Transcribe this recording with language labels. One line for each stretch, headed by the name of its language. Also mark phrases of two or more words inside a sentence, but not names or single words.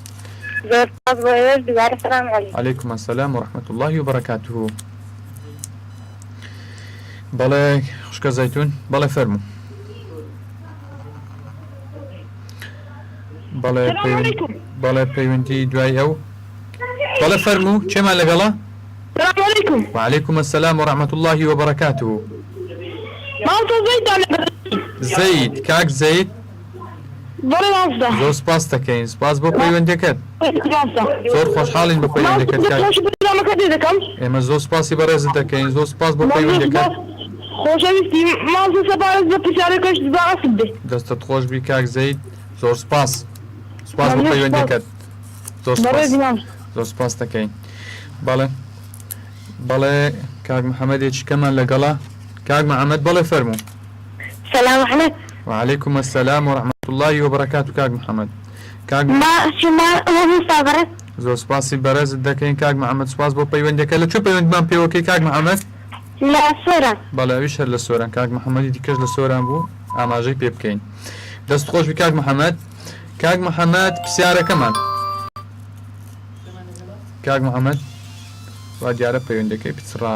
Arabic: عەلەیکوم ئەسسەلام وەڕەحمەتوڵڵاهی وبەرەکاتوهو.
Central Kurdish: بەڵێ خوشکە زەیتون، بەڵێ فەرموو. بەڵێ پەیوەندی دوای ئەو، بەڵێ فەرموو، چێمان لەگەڵە؟
Arabic: وعليكم السلام ورحمة الله وبركاته.
Central Kurdish: زەید، کاک زەید، زۆر سپاس دەکەین، سپاس بۆ پەیوەندیەکەت، زۆر خۆشحاڵین بە پەیوەندیەکەت کاک. ئێمە زۆر سپاسی بەڕێزت دەکەین، زۆر سپاس بۆ پەیوەندیەکەت. خۆشەویستی ماڵ سەپارەت بە پرسیارەکەش بەڕاست بێ. دەستت خۆش بی کاک زەید، زۆر سپاس، سپاس بۆ پەیوەندیەکەت، زۆر سپاس دەکەین. بەڵێ کاک محەممەدێکی کەمان لەگەڵا. کاک محەممەد بەڵێ فەرموو.
Arabic: سلام عليكم. وعليكم السلام ورحمة الله وبركاته.
Central Kurdish: كاك محمد كاك زۆر سپاسی بەڕێزت دەکەین کاک محەممەد، سپاس بۆ پەیوەندیەکە. لە چ پەیوەندیمان پێوەکەی کاک محەممەد؟ لا سۆران. بەڵێ ئەویش هەر لە سۆران، کاک محەممەدی دیکەش لە سۆران بوو، ئاماژەی پێ بکەین. دەست خۆش بی کاک محەممەد. کاک محەممەد پرسیارەکەمان. کاک محەممەد وا دیارە پەیوەندەکەی پچڕا.